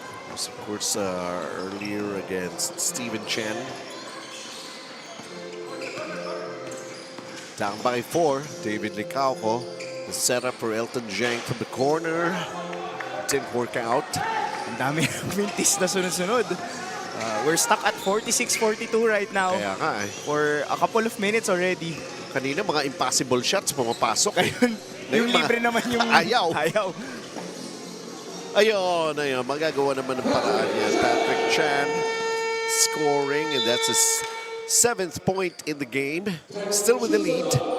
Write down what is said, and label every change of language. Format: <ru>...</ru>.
<en>Was of course earlier against Steven Chen. Down by 4, David Licauco. The setup for Elton Zhang from the corner. Didn't work out.</en> <tl>Ang dami ng mintis na sunod-sunod.</tl> <en>We're stuck at 46-42 right now.</en> <tl>Kaya nga eh.</tl> <en>For a couple of minutes already.</en> <tl>Kanina mga</tl> <en>impossible shots</en> <tl>pumapasok. Ayun, yung libre naman yung ayaw. Ayaw. Ayun. Magagawa naman ng paraan yan.</tl> <en>Patrick Chan scoring, and that's his 7th point in the game. Still with the lead.</en>